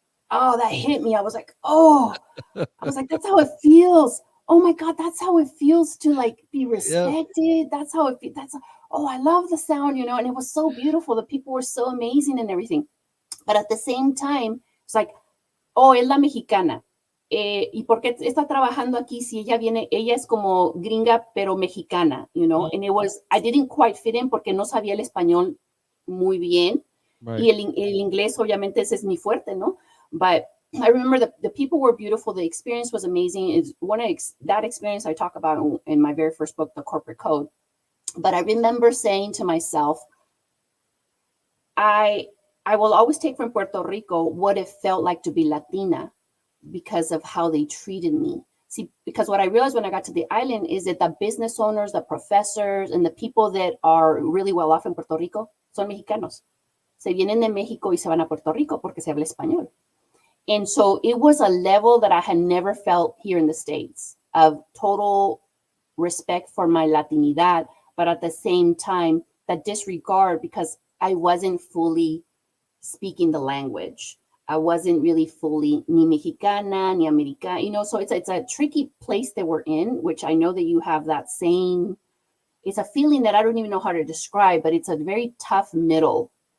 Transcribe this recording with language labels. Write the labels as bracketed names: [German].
[English] Oh, that hit me. I was like, that's how it feels. Oh my God, that's how it feels to like be respected. Yep. That's how it feels. I love the sound, and it was so beautiful. The people were so amazing and everything. But at the same time, it's like, [Spanish] es la mexicana. ¿Y por qué está trabajando aquí si ella es como gringa, pero mexicana, [English] And it was, I didn't quite fit in [Spanish] porque no sabía el español muy bien. Right. Y el inglés, obviamente, ese es mi fuerte, ¿no? [English] But I remember the people were beautiful. The experience was amazing. It's that experience I talk about in my very first book, The Corporate Code. But I remember saying to myself, I will always take from Puerto Rico what it felt like to be Latina because of how they treated me. See, because what I realized when I got to the island is that the business owners, the professors, and the people that are really well off in Puerto Rico [Spanish] son mexicanos. Se vienen de México y se van a Puerto Rico porque se habla español. [English] And so it was a level that I had never felt here in the States of total respect for my Latinidad, but at the same time, that disregard because I wasn't fully speaking the language. I wasn't really fully [Spanish] ni Mexicana, ni Americana, [English] so it's a tricky place that we're in, which I know that you have that same, it's a feeling that I don't even know how to describe, but it's a very tough middle.